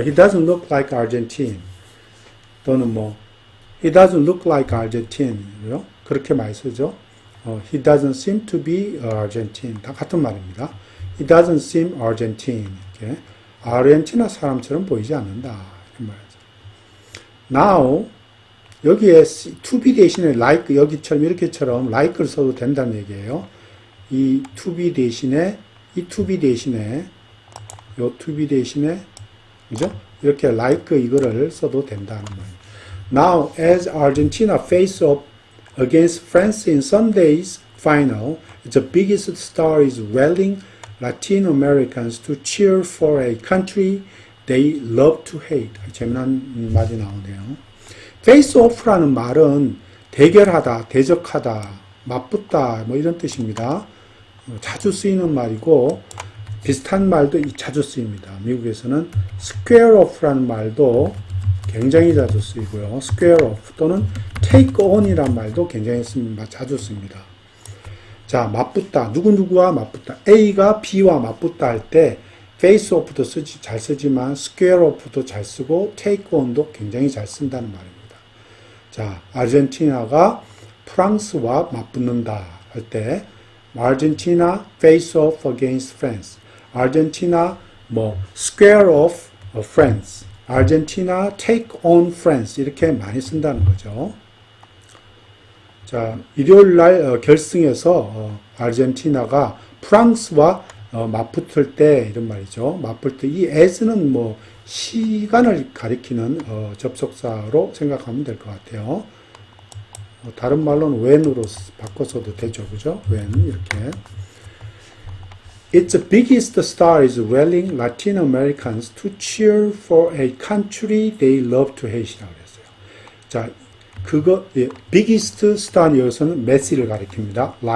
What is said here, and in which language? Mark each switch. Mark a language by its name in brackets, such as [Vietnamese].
[English] He doesn't look like Argentine [Korean] 또는 뭐 [English] He doesn't look like Argentine [Korean] 그렇게 많이 쓰죠. [English] He doesn't seem to be Argentine. [Korean] 다 같은 말입니다. [English] He doesn't seem Argentine. [Korean] 이렇게 아르헨티나 사람처럼 보이지 않는다. 이런 말이죠. Now 여기에 to be 대신에 like 여기처럼 이렇게처럼 like를 써도 된다는 얘기예요. 이 to be 대신에 이 to be 대신에 요 to be 대신에 그죠? 이렇게 like 이거를 써도 된다는 말이에요. [English] Now as Argentina face off against France in Sunday's final, the biggest star is rallying Latin Americans to cheer for a country they love to hate. [Korean] 재미난 말이 나오네요. face off라는 말은 대결하다, 대적하다, 맞붙다 뭐 이런 뜻입니다. 자주 쓰이는 말이고 비슷한 말도 자주 쓰입니다. 미국에서는 square off라는 말도 굉장히 자주 쓰이고요. square off 또는 take on이란 말도 굉장히 자주 씁니다. 자, 맞붙다. 누구누구와 맞붙다. A가 B와 맞붙다 할 때 face off도 잘 쓰지만 square off도 잘 쓰고 take on도 굉장히 잘 쓴다는 말입니다. 자, 아르헨티나가 프랑스와 맞붙는다 할 때 [English] Argentina face off against France. [Korean] 아르헨티나 뭐 square off France. 아르헨티나 take on France 이렇게 많이 쓴다는 거죠. 자, 일요일 날 결승에서 아르헨티나가 프랑스와 맞붙을 때 이런 말이죠. 맞붙을 때 이 as는 뭐 시간을 가리키는 접속사로 생각하면 될 것 같아요. 다른 말로는 when으로 바꿔서도 되죠, 그죠? when 이렇게. [English] Its biggest star is rallying Latin Americans to cheer for a country they love to hate이라고 했어요. [Korean] 자, 그거 biggest star 여기서는 메시를 가리킵니다.